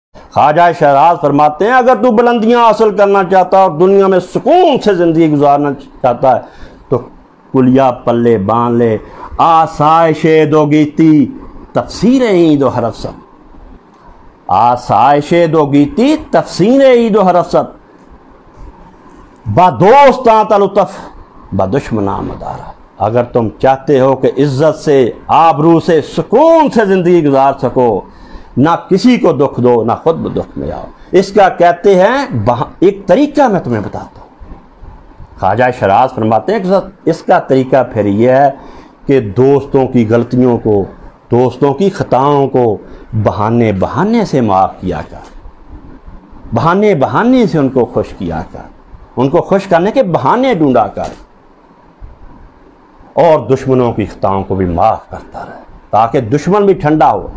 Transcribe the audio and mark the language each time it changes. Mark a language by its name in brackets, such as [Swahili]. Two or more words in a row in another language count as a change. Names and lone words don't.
[Urdu] خواجہ شہراز فرماتے ہیں اگر تو بلندیاں حاصل کرنا چاہتا ہے اور دنیا میں سکون سے زندگی گزارنا چاہتا ہے تو کلیا پلے باندھ لے، [Persian] آسائش دو گیتی تفسیر عید و حرفت، آسائش دو گیتی تفسیر عید و حرفت، با دوستاں تلطف با دشمناں مدارا۔ [Urdu] اگر تم چاہتے ہو کہ عزت سے آبرو سے سکون سے زندگی گزار سکو، نہ کسی کو دکھ دو نہ خود دکھ میں آؤ، اس کا کہتے ہیں ایک طریقہ میں تمہیں بتاتا ہوں۔ خواجہ شہراز فرماتے ہیں کہ اس کا طریقہ پھر یہ ہے کہ دوستوں کی غلطیوں کو، دوستوں کی خطاؤں کو بہانے بہانے سے معاف کیا کر، بہانے بہانے سے ان کو خوش کیا کر، ان کو خوش کرنے کے بہانے ڈھونڈا کر، اور دشمنوں کی خطاؤں کو بھی معاف کرتا رہے تاکہ دشمن بھی ٹھنڈا ہو۔